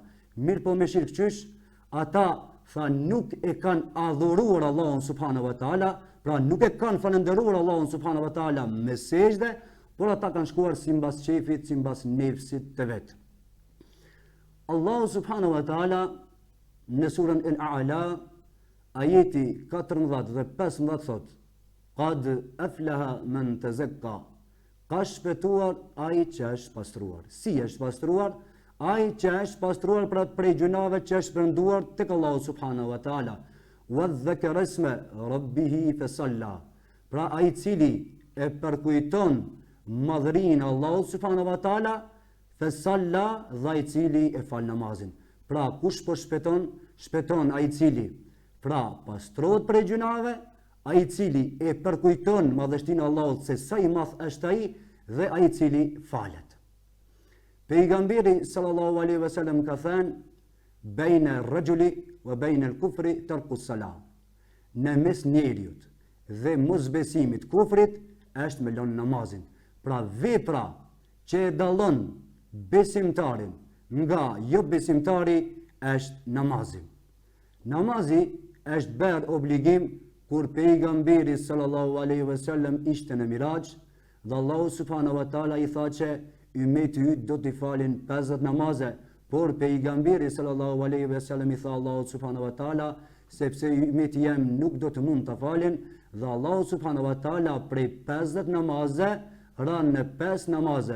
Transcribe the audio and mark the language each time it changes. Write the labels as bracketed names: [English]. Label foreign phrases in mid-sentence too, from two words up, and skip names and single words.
[Albanian] Mirë po me shirk qysh, ata tha nuk e kanë adhuruar Allahun [Arabic] سبحانه وتعالى, [Albanian] pra nuk e kanë falënderuar Allahun [Arabic] سبحانه وتعالى [Albanian] me sejdë, por ata kanë shkuar simbas qefit, simbas nefsit të vet. Allahu [Arabic] سبحانه وتعالى [Albanian] në surën Al-A'la, ajeti 14 dhe 15 thot: [Arabic] قد أفلح من تزكى. [Albanian] Ka shpëtuar ai që është pastruar. Si është pastruar? Ai që është pastruar pra prej gjunave që është përnduar tek Allahu [Arabic] سبحانه وتعالى. وذكر اسم ربه فصلى. [Albanian] Pra ai cili e përkujton madhërinë Allahu [Arabic] سبحانه وتعالى, [Albanian] fasalla, dhe ai cili e fal namazin. Pra kush po shpëton ai cili pra pastrohet prej gjunave, ai cili e përkujton madhështinë e Allahut se sa i madh është ai dhe ai cili falet. Pejgamberi [Arabic] صلى الله عليه وسلم [Albanian] ka thënë: [Arabic] "بين الرجل وبين الكفر ترك الصلاة." [Albanian] Në mes njeriut dhe mosbesimit, kufrit, është me lënë namazin. Pra vepra që e dallon besimtarin nga jo besimtari është namazi. Namazi është bërë obligim kur pejgamberi [Arabic] صلى الله عليه وسلم [Albanian] ishte në Mirax dhe Allahu [Arabic] سبحانه وتعالى [Albanian] i tha që ummeti yt do t'i falin 50 namaze, por pejgamberi [Arabic] صلى الله عليه وسلم [Albanian] i tha Allahu [Arabic] سبحانه وتعالى [Albanian] sepse ummeti jam nuk do të mund ta falin, dhe Allahu [Arabic] سبحانه وتعالى [Albanian] prej 50 namaze ran në 5 namaze.